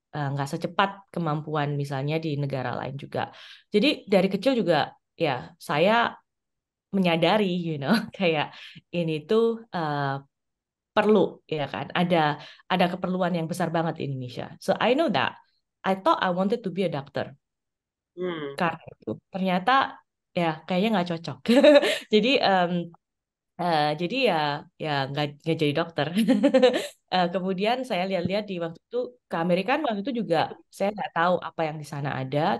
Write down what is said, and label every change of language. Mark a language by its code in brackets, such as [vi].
[id] Nggak secepat kemampuan misalnya di negara lain juga. Jadi dari kecil juga ya saya menyadari, kayak ini tuh perlu, ya kan? Ada keperluan yang besar banget di Indonesia. [en] So I know that. I thought I wanted to be a doctor. Hmm. [id] Karena itu ternyata ya kayaknya nggak cocok. Jadi jadi ya nggak jadi dokter. Kemudian saya lihat-lihat di waktu itu ke Amerika, waktu itu juga saya nggak tahu apa yang di sana ada.